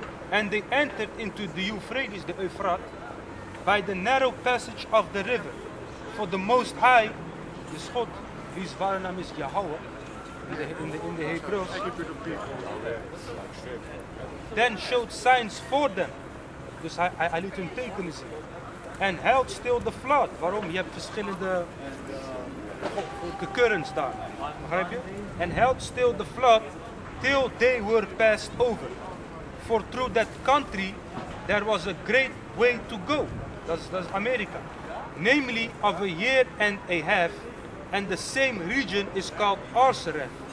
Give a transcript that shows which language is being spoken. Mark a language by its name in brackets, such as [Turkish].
[English] And they entered into the Euphrates, the Euphraat, by the narrow passage of the river. For the Most High, [Dutch] dus God, [English] whose [Dutch] ware naam is [English] Yahweh, [Dutch] in de Hebreeuws, [English] then showed signs for them. [Dutch] Dus hij liet hun tekenen zien. [English] And held still the flood. [Dutch] Waarom? Je hebt verschillende currents daar. Begrijp je? [English] And held still the flood till they were passed over. For through that country there was a great way to go. [Dutch] Dat is Amerika. [English] Namely of a year and a half. And the same region is called Arsareth.